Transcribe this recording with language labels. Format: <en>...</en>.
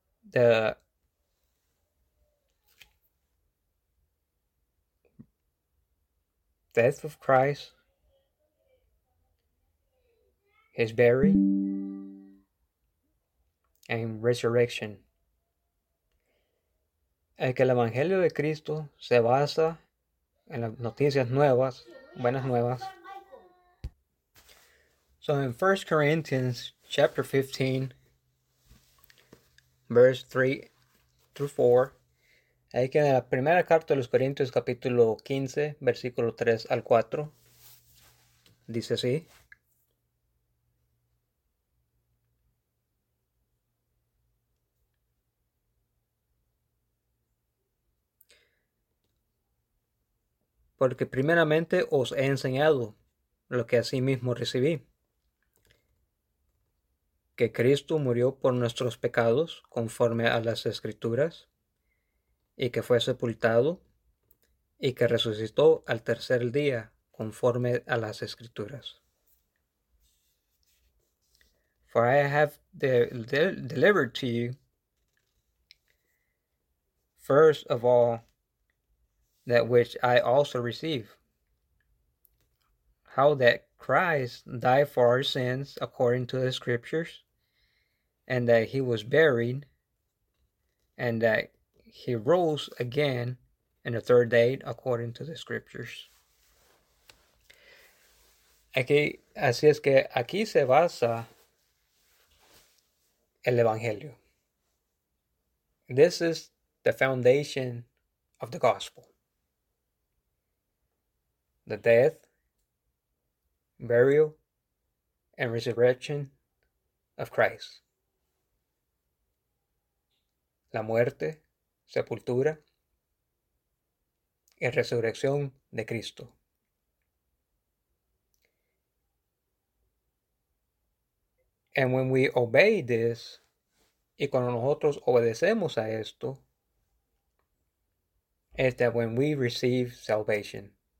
<en>the death of Christ, his burial and resurrection.</en> <es>Es que el Evangelio de Cristo se basa en las noticias nuevas, buenas nuevas.</es> <en>So in 1 Corinthians chapter 15, verse 3 through 4.</en> <es>Aquí en la primera carta de los Corintios, capítulo 15, versículo 3 al 4. Dice así. Porque primeramente os he enseñado lo que asimismo recibí, que Cristo murió por nuestros pecados conforme a las Escrituras, y que fue sepultado, y que resucitó al tercer día conforme a las Escrituras.</es> <en>For I have delivered to you, first of all, that which I also received, how that Christ died for our sins according to the Scriptures, and that he was buried, and that he rose again in the third day according to the Scriptures.</en> <es>Aquí, así es que aquí se basa el Evangelio.</es> <en>This is the foundation of the Gospel. The death, burial, and resurrection of Christ.</en> <es>La muerte, sepultura, y resurrección de Cristo.</es> <en>And when we obey this,</en> <es>y cuando nosotros obedecemos a esto,</es> <en>is that when we receive salvation.</en>